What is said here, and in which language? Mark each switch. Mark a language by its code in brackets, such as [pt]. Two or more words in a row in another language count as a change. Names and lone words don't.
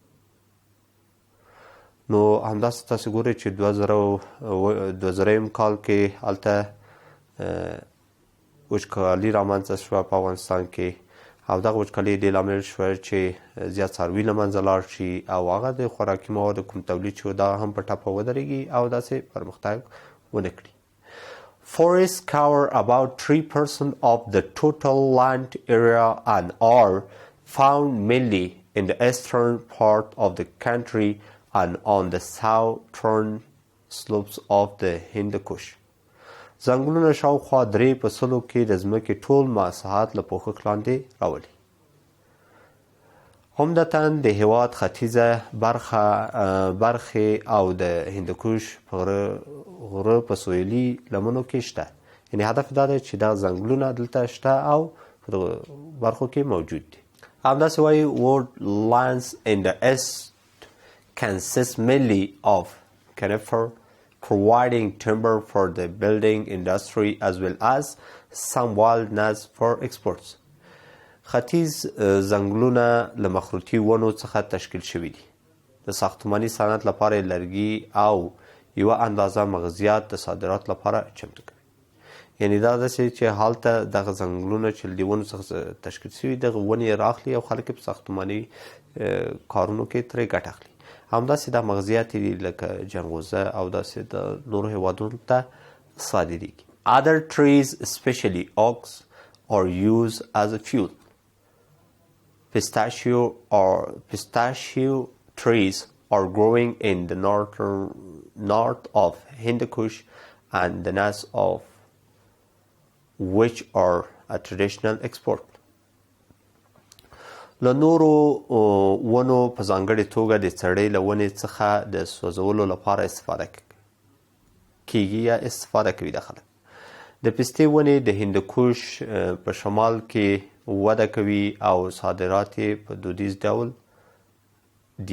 [ps] نو همداسې تاسو ګورئ چې 2000 کال کې هلته وچکالي رامنځته شوه په افغانستان کې او دغه وچکالي دې لامل شوه چې زیات څاروي له منځه لاړ شي او هغه د خوراکي موادو کوم تولید چې دا هم په ټپه ودرېږي او داسې پرمختګ ونه کړي. [en] Forests cover about 3% of the total land area and are found mainly in the eastern part of the country and on the southern slopes of the Hindukush. [ps] ځنګلونه شاوخوا 3% کې د ځمکې ټول مساحت له پوښښ لاندې راولي. عمدتاً د هېواد ختیځه برخې او د هندوکش په غره په سویلي لمنو کې شته. یعنې هدف دا دی چې دا ځنګلونه دلته شته او په برخو کې موجود دي. همداسې وایي [en] woodlands in the east consist mainly of conifer, providing timber for the building industry as well as some wilderness for exports. [ps] ختیځ ځنګلونه له مخروطي ونو څخه تشکیل شوي دي. د ساختماني صنعت لپاره لرګي او یوه اندازه مغزیات د صادرات لپاره چمتو کوي. یعنې دا داسې چې هلته دغه ځنګلونه چې د ونو څخه تشکیل شوي دغه ونې راخلي او خلک په ساختماني کارونو کې ترې ګټه اخلي. همداسې دا مغزیات دي لکه جنغوزه او داسې د نورو هېوادونو ته صادریږي. [en] Other trees, especially oaks, are used as a fuel. Pistachio trees are growing in the north of Hindukush and the nuts of which are a traditional export. [ps] له نورو ونو په ځانګړې توګه د څړۍ له ونې څخه د سوځولو لپاره استفاده کیږي یا استفاده کوي د خلک. د پستې ونې د هندوکش په شمال کې وده کوي او صادرات یې په دودیز ډول دي.